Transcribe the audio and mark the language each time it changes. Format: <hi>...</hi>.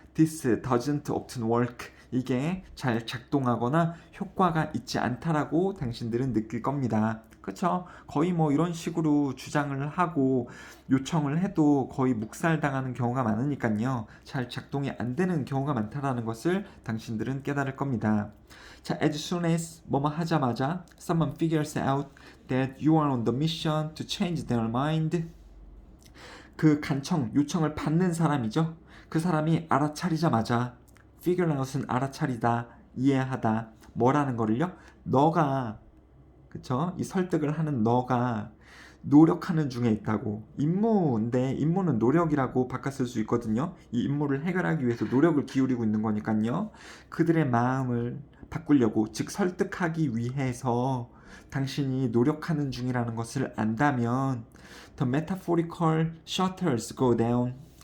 <en>This doesn't often work,</en> <ko>이게 잘 작동하거나 효과가 있지 않다라고 당신들은 느낄 겁니다. 그렇죠? 거의 뭐 이런 식으로 주장을 하고 요청을 해도 거의 묵살당하는 경우가 많으니까요. 잘 작동이 안 되는 경우가 많다라는 것을 당신들은 깨달을 겁니다.</ko> <en>자, as soon as</en> <ko>뭐뭐 하자마자</ko> <en>someone figures out that you are on the mission to change their mind,</en> <ko>그 간청, 요청을 받는 사람이죠. 그 사람이 알아차리자마자, figure out은 알아차리다, 이해하다, 뭐라는 거를요? 너가, 그쵸? 이 설득을 하는 너가 노력하는 중에 있다고. 임무인데 임무는 노력이라고 바꿨을 수 있거든요. 이 임무를 해결하기 위해서 노력을 기울이고 있는 거니까요. 그들의 마음을 바꾸려고, 즉 설득하기 위해서 당신이 노력하는 중이라는 것을 안다면</ko> <en>the metaphorical shutters go down.</en>